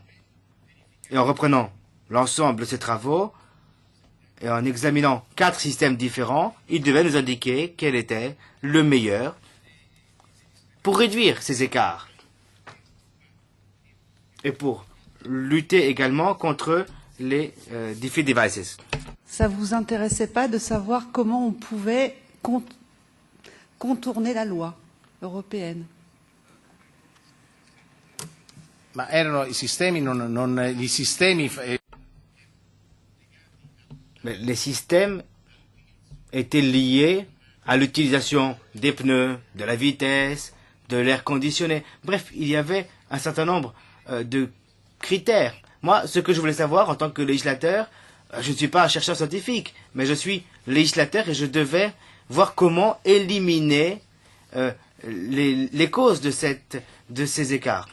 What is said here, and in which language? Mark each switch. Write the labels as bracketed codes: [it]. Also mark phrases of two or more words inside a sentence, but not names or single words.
[fr] Et en reprenant l'ensemble de ces travaux, et en examinant 4 systèmes différents, il devait nous indiquer quel était le meilleur pour réduire ces écarts et pour lutter également contre les [en] defeat devices. [fr] Ça ne vous intéressait pas de savoir comment on pouvait contourner la loi européenne? [it] Ma erano i sistemi, gli sistemi... [fr] Mais les systèmes étaient liés à l'utilisation des pneus, de la vitesse, de l'air conditionné. Bref, il y avait un certain nombre de critères. Moi, ce que je voulais savoir en tant que législateur, je ne suis pas un chercheur scientifique, mais je suis législateur et je devais voir comment éliminer les causes de ces écarts.